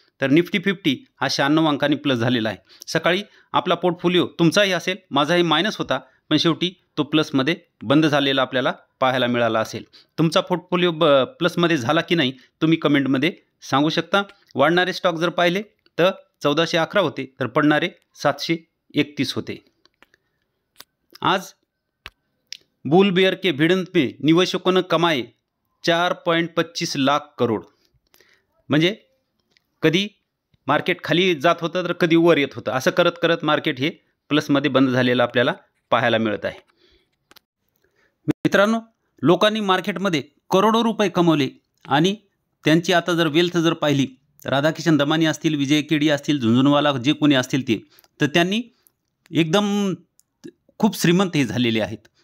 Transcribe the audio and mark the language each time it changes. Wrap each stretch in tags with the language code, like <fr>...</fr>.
<mr>तर निफ्टी 50 हा 96 अंकांनी प्लस झालेला आहे. सकाळी आपला पोर्टफोलिओ तुमचाही असेल, माझाही मायनस होता, पण शेवटी तो प्लसमध्ये बंद झालेला आपल्याला पाहायला मिळाला असेल. तुमचा पोर्टफोलिओ प्लसमध्ये झाला की नाही तुम्ही कमेंटमध्ये सांगू शकता. वाढणारे स्टॉक जर पाहिले तर 1411 होते, तर पडणारे 731 होते.</mr> <hi>आज बुल बेयर के भिड़ंत में निवेशकों ने कमाए 4.25 लाख करोड.</hi> <mr>म्हणजे कधी मार्केट खाली जात होतं तर कधी वर येत होतं. असं करत करत मार्केट हे प्लसमध्ये बंद झालेलं आपल्याला पाहायला मिळत आहे. मित्रांनो, लोकांनी मार्केटमध्ये करोडो रुपये कमवले आणि त्यांची आता जर वेल्थ जर पाहिली तर राधाकिशन दमानी असतील, विजय केडी असतील, झुंझुनवाला जे कोणी असतील ते, तर त्यांनी एकदम खूप श्रीमंत हे झालेले आहेत.</mr>